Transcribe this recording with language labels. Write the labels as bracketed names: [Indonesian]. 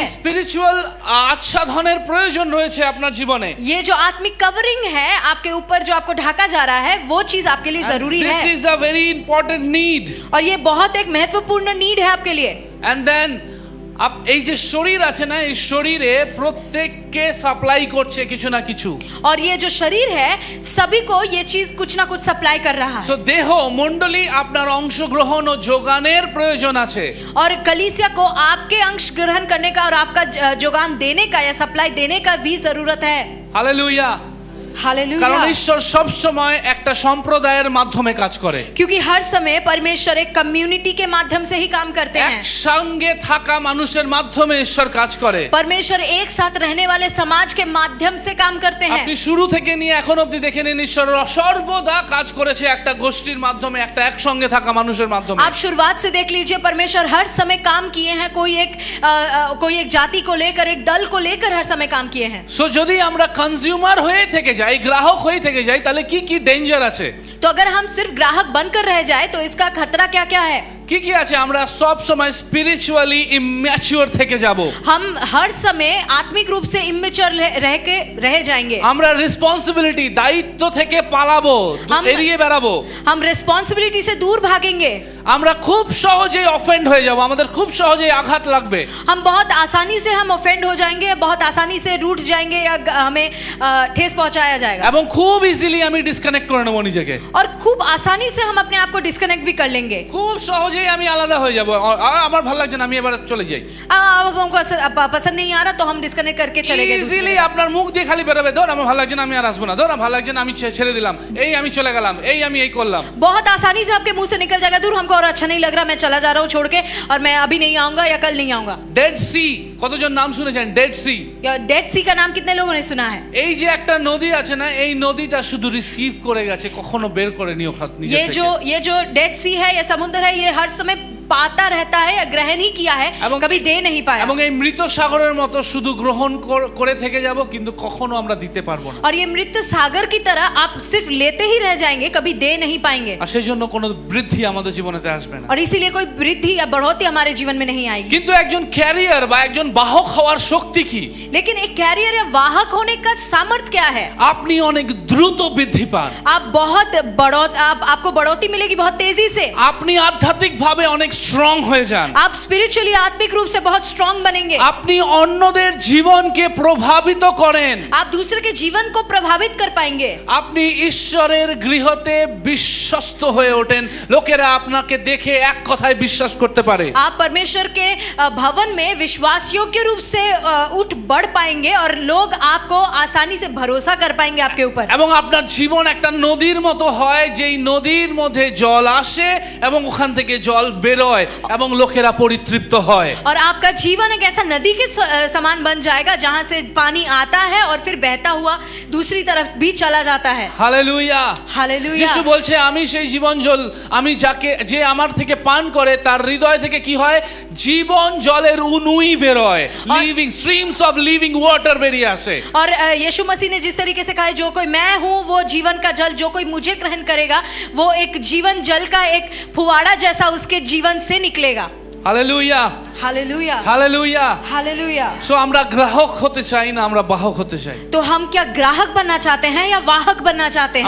[Bangla] এই স্পিরিচুয়াল আচ্ছাদনের প্রয়োজন রয়েছে আপনার জীবনে। [Hindi] ये जो आत्मिक कवरिंग है आपके ऊपर, जो आपको ढका जा रहा है, वो चीज आपके लिए जरूरी [English] this [Hindi] है, [English] Is a very important need. [Hindi] और ये बहुत एक महत्वपूर्ण नीड है आपके लिए। [English] and then [Bangla] এই যে শরীর আছে না, এই শরীরে প্রত্যেককে সাপ্লাই করছে কিছু না কিছু। [Hindi] और ये जो शरीर है, सभी को ये चीज कुछ ना कुछ सप्लाई कर रहा है। [Bangla] সো দেহ মণ্ডলী আপনার অংশগ্রহণ ও যোগানের প্রয়োজন আছে। [Hindi] और कलीसिया को आपके अंश ग्रहण करने का और आपका जोगान देने का या सप्लाई देने का भी जरूरत है। हालेलुया। [Bangla] কারণ [Hindi] हालेलुया। [Bangla] ঈশ্বর সব সময় একটা সম্প্রদায়ের মাধ্যমে কাজ করে। [Hindi] क्योंकि हर समय परमेश्वर एक कम्युनिटी के माध्यम से ही काम करते हैं। [Bangla] একসঙ্গে থাকা মানুষের মাধ্যমে ঈশ্বর কাজ করে। [Hindi] परमेश्वर एक साथ रहने वाले समाज के माध्यम से काम करते हैं। [Bangla] আপনি শুরু থেকে নিয়ে এখন অবধি দেখে নিন, ঈশ্বর সর্বদা কাজ করেছে একটা গোষ্ঠীর মাধ্যমে, একটা একসঙ্গে থাকা মানুষের মাধ্যমে। [Hindi] आप शुरुआत से देख लीजिए, परमेश्वर हर समय काम किए हैं। कोई एक जाति को लेकर, एक दल को लेकर हर समय काम किए हैं। [Bangla] সো যদি আমরা কনজিউমার হয়ে থেকে যাই, গ্রাহক হয়ে থেকে যাই, তাহলে কি কি ডেঞ্জার আছে? [Hindi] तो अगर हम सिर्फ ग्राहक बनकर रह जाए तो इसका खतरा क्या क्या है? [Bangla] কি কি আছে? আমরা সব সময় স্পিরিচুয়ালি ইম্যাচিউর থেকে যাব। [Hindi] हम हर समय आत्मिक रूप से इमेच्योर रह जाएंगे। [Bangla] আমরা রেসপন্সিবিলিটি, দায়িত্ব থেকে পালাবো, এড়িয়ে বেড়াবো। [Hindi] हम रिस्पॉन्सिबिलिटी से दूर भागेंगे। [Bangla] আমরা খুব সহজেই অফেন্ড হয়ে যাব, আমাদের খুব সহজেই আঘাত লাগবে। [Hindi] हम बहुत आसानी से हम ऑफेंड हो जाएंगे, बहुत आसानी से रूठ जाएंगे या हमें ठेस पहुंचाया जाएगा [Bangla] এবং খুব ইজিলি আমি ডিসকানেক্ট করে নেব নিজেকে, [Hindi] और खूब आसानी से हम अपने आप को डिस्कनेक्ट भी कर लेंगे। [Bangla] খুব সহজেই আমি আলাদা হয়ে যাব, আমার ভালো লাগছে না, আমি এবার চলে যাই। [Hindi] अब हमको पसंद नहीं आ रहा तो हम डिस्कनेक्ट करके चले गए दूसरी [English] easily [Hindi] जगह। [Bangla] আপনার মুখ দিয়ে খালি বেরোবে, ধর আমার ভালো লাগছে না, আমি আর আসবো না, ধর আমার ভালো লাগছে না, আমি ছেড়ে দিলাম, এই আমি চলে গেলাম, এই আমি এই করলাম। [Hindi] बहुत आसानी से आपके मुंह से निकल जाएगा, दूर हमको और अच्छा नहीं लग रहा, मैं चला जा रहा हूँ छोड़ के, और मैं अभी नहीं आऊंगा या कल नहीं आऊंगा। [Bangla] ডেড সি, কতজন নাম শুনেছেন ডেড সি? [Hindi] या डेड सी का नाम कितने लोगों ने सुना है? [Bangla] এই যে একটা নদী আছে না, এই নদীটা শুধু রিসিভ করে গেছে, কখনো বের করে নিও নিজে থেকে। [Hindi] ये जो डेड सी है, ये समुद्र है, ये हर समय पाता रहता है, ग्रहण ही किया है, कभी दे नहीं पाया। [Bangla] এবং এই মৃত সাগরের মতো শুধু গ্রহণ করে থেকে যাব, কিন্তু কখনো আমরা দিতে পারবো না। [Hindi] और ये मृत सागर की तरह आप सिर्फ लेते ही रह जाएंगे, कभी दे नहीं पाएंगे। [Bangla] আর সেই জন্য কোনো বৃদ্ধি আমাদের জীবনেতে আসবে না। [Hindi] और इसीलिए कोई वृद्धि या बढ़ोतरी हमारे जीवन में नहीं आएगी। [Bangla] কিন্তু একজন ক্যারিয়ার বা একজন বাহক হওয়ার শক্তি কি? [Hindi] लेकिन एक कैरियर या वाहक होने का सामर्थ्य क्या है? [Bangla] আপনি অনেক দ্রুত বৃদ্ধি পান, [Hindi] आप आपको बढ़ोतरी मिलेगी बहुत तेजी से। [Bangla] আপনি আধ্যাত্মিকভাবে অনেক স্ট্রং হয়ে যান, [Hindi] आप स्पिरिचुअली आत्मिक रूप से बहुत स्ट्रांग बनेंगे। [Bangla] আপনি অন্যদের জীবনকে প্রভাবিত করেন, [Hindi] आप दूसरे के जीवन को प्रभावित कर पाएंगे। [Bangla] আপনি ঈশ্বরের গৃহতে বিশ্বস্ত হয়ে ওঠেন, লোকেরা আপনাকে দেখে এক কথায় বিশ্বাস করতে পারে। [Hindi] आप परमेश्वर के भवन में विश्वास योग्य रूप से उठ बढ़ पाएंगे और लोग आपको आसानी से भरोसा कर पाएंगे आपके ऊपर। [Bangla] এবং আপনার জীবন একটা নদীর মতো হয়, যেই নদীর মধ্যে জল আসে এবং ওখান থেকে জল বেরোয় এবং লোকেরা পরিতৃপ্ত হয়। [Hindi] और आपका जीवन एक ऐसा नदी के समान बन जाएगा जहां से पानी आता है और फिर बहता हुआ दूसरी तरफ भी चला जाता है। [Bangla] হালেলুয়া। [Hindi] हालेलुया। [Bangla] যিশু বলছে আমি সেই জীবন জল, আমি যে আমার থেকে পান করে তার হৃদয় থেকে কি হয়? জীবন জলের উনুই বেরোয়, [English] living streams of living water [Bangla] বেরিয়ে আসে। [Hindi] और यीशु मसीह ने जिस तरीके से कहा है, जो कोई मैं हूं वो जीवन का जल, जो कोई मुझे ग्रहण करेगा वो एक जीवन जल का एक फुवारा जैसा उसके जीवन से निकलेगा। [Bangla] Hallelujah, [Hindi] hallelujah. [Bangla] Hallelujah. [Hindi] Hallelujah. [Bangla] So আমরা গ্রাহক হতে চাই না, আমরা বাহক হতে চাই। [Hindi] तो हम क्या ग्राहक बनना चाहते हैं या वाहक बनना चाहते हैं?